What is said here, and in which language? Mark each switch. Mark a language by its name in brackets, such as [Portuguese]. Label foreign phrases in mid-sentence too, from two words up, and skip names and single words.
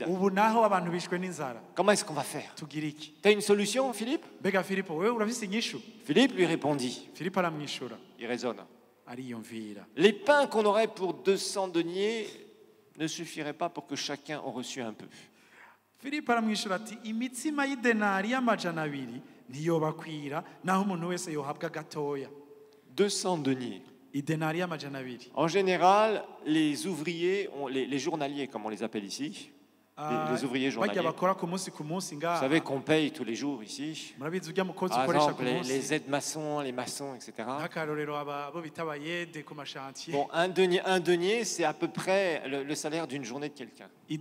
[French] Comment est-ce qu'on va faire? Tu as une solution, Philippe? Philippe lui répondit. Il raisonne. Les pains qu'on aurait pour 200 deniers ne suffiraient pas pour que chacun en reçût un peu. [Rundi] Filipo aramwishura ati imitsima y'idenari y'amajana abiri ntiyobakwira naho umuntu wese yohabwa gatoya. [French] 200 deniers. [Rundi] Idenari y'amajana abiri. [French] En général, les ouvriers, les journaliers comme on les appelle ici, les ouvriers journaliers. Vous savez qu'on paye tous les jours ici. Par exemple, les aides-maçons, les maçons, etc. Bon, un denier, c'est à peu près le salaire d'une journée de quelqu'un.